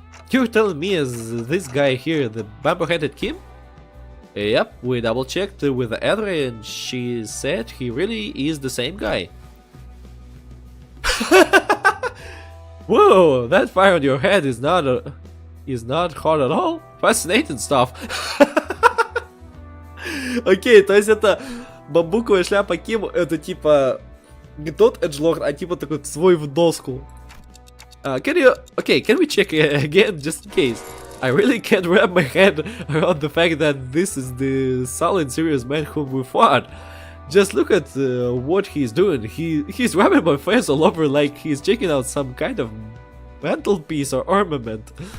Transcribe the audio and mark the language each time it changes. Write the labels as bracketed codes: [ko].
[en] You're telling me is this guy here the bamboo-headed Kim? Yep, we double-checked with Adri and she said he really is the same guy. Whoa, that fire on your head is not hot at all? Fascinating stuff. [ru] Окей, то есть это бамбуковая шляпа Ким, это типа не тот эджлорд, а типа такой свой в доску. [en] Can we check again just in case? I really can't wrap my head around the fact that this is the solid serious man whom we fought. Just look at what he's doing. He's rubbing my face all over like he's checking out some kind of mantelpiece or ornament.